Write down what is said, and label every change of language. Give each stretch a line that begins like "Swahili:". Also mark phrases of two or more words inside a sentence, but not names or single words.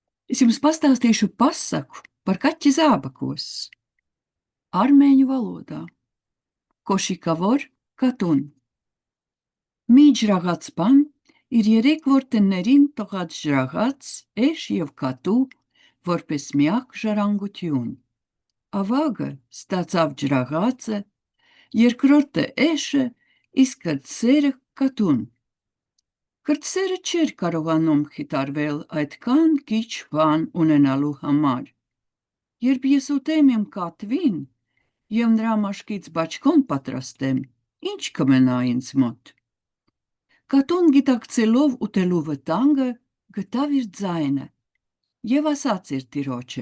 Latvian: Es jums pastāstīšu pasaku par kaķi zābakos. Armēņu valodā.
Armenian: Կոշիկավոր կատուն. Մի ջրաղաց բան իր երեք որդեններին տղած ջրաղաց, էշ և կատու, որպես միակ ժառանգություն։ Ավագը ստացավ ջրաղացը, երկրորդը էշը, իսկ կրտսերը կատուն։ Կրտսերը չէր կարողանում խիթարվել այդքան քիչ բան ունենալու համար։ Երբ ես ուտեմ իմ կատվին և նրա մաշկից բաճկոն պատրաստեմ, ինչ կմնա ինձ մոտ։ Կատուն գիտակցելով ուտելու վտանգը գտավ իր ձայնը և ասաց իր տիրոջը.